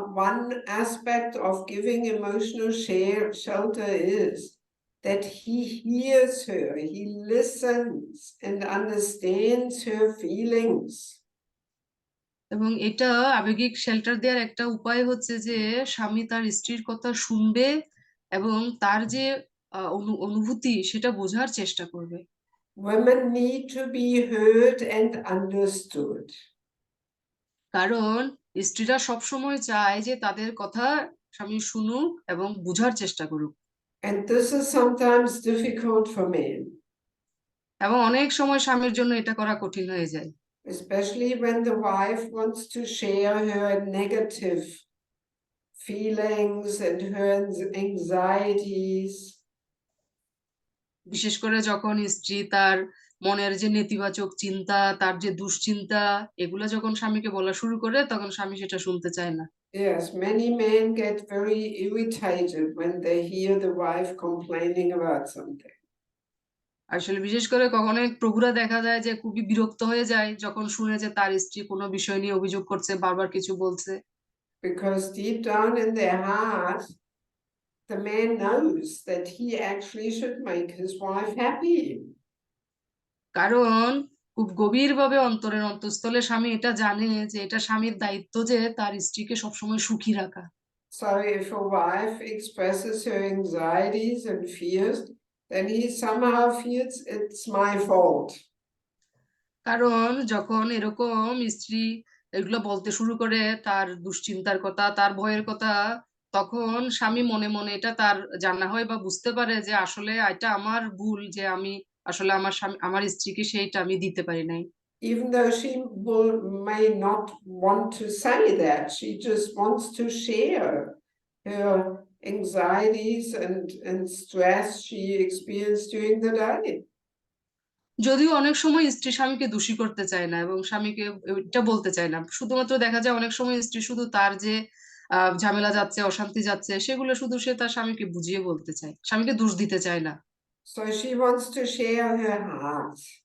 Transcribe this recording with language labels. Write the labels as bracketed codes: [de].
[en] One aspect of giving emotional shelter is that he hears her, he listens and understands her feelings. [bn] এবং এটা আবেগিক shelter দেওয়ার একটা উপায় হচ্ছে যে স্বামী তার স্ত্রীর কথা শুনবে এবং তার যে অনুভূতি সেটা বোঝার চেষ্টা করবে। [en] Women need to be heard and understood. [bn] কারণ স্ত্রীরা সবসময় চায় যে তাদের কথা স্বামী শুনুক এবং বোঝার চেষ্টা করুক। [en] And this is sometimes difficult for men, [bn] এবং অনেক সময় স্বামীর জন্য এটা করা কঠিন হয়ে যায়, [en] especially when the wife wants to share her negative feelings and her anxieties. [bn] বিশেষ করে যখন স্ত্রী তার মনের যে নেতিবাচক চিন্তা, তার যে দুশ্চিন্তা, এগুলো যখন স্বামীকে বলা শুরু করে তখন স্বামী সেটা শুনতে চায় না। [en] Yes, many men get very irritated when they hear the wife complaining about something. [bn] আসলে বিশেষ করে কখনো প্রভুরা দেখা যায় যে খুবই বিরক্ত হয়ে যায় যখন শুনে যে তার স্ত্রী কোনো বিষয় নিয়ে অভিযোগ করছে, বারবার কিছু বলছে। [en] Because deep down in their heart, the man knows that he actually should make his wife happy. [bn] কারণ খুব গভীরভাবে অন্তরের অন্তঃস্থলে স্বামী এটা জানে যে এটা স্বামীর দায়িত্ব যে তার স্ত্রীকে সবসময় সুখী রাখা। [en] So if a wife expresses her anxieties and fears, then he somehow feels it's my fault. [bn] কারণ যখন এরকম স্ত্রী এগুলো বলতে শুরু করে তার দুশ্চিন্তার কথা, তার ভয়ের কথা, তখন স্বামী মনে মনে এটা তার জানা হয় বা বুঝতে পারে যে আসলে এটা আমার ভুল, যে আমি আসলে আমার স্ত্রীকে সেইটা আমি দিতে পারি নাই। [en] Even though she may not want to say that, she just wants to share her anxieties and stress she experienced during the day. [bn] যদিও অনেক সময় স্ত্রী স্বামীকে দোষী করতে চায় না এবং স্বামীকে এটা বলতে চায় না, শুধুমাত্র দেখা যায় অনেক সময় স্ত্রী শুধু তার যে ঝামেলা যাচ্ছে, অশান্তি যাচ্ছে, সেগুলো শুধু সে তার স্বামীকে বুঝিয়ে বলতে চায়, স্বামীকে দোষ দিতে চায় না। [en] So she wants to share her heart.